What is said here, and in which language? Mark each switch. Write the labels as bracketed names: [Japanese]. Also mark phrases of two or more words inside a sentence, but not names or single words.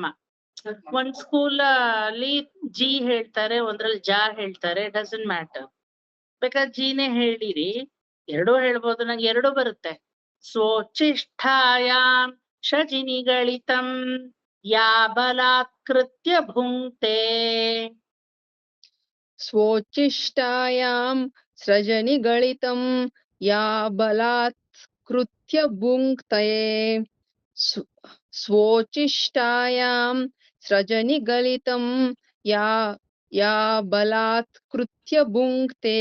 [Kannada] ಒಂದ್ ಸ್ಕೂಲ್ ಅಲ್ಲಿ ಜಿ ಹೇಳ್ತಾರೆ, ಒಂದ್ರಲ್ಲಿ ಜಾ ಹೇಳ್ತಾರೆ, [English] doesn't matter. [Kannada] ಬೇಕಾದ್ರೆ ಜಿನೇ ಹೇಳಿರಿ, ಎರಡೂ ಹೇಳ್ಬೋದು, ನಂಗೆ ಎರಡೂ ಬರುತ್ತೆ. [Sanskrit] ಸ್ವೋಚ್ಛಿಷ್ಟಾಯಾಂ ಸ್ರಜಿನಿಗಳಿತಂ ಯಾ ಬಲಾತ್ಕೃತ್ಯ ಭುಂಕ್ತೆ. ಸ್ವೋಚ್ಛಿಷ್ಟಾಯಾಂ ಸ್ರಜನಿಗಳಿತಂ ಯಾ ಬಲಾತ್ಕೃತ್ಯ ಭುಂಕ್ತೆ. ಸ್ವೋಚ್ಛಿಷ್ಟಾಯಾಂ ಸ್ರಜನಿಗಳಿತಂ ಯಾ ಬಲಾತ್ಕೃತ್ಯ ಭುಂಕ್ತೆ.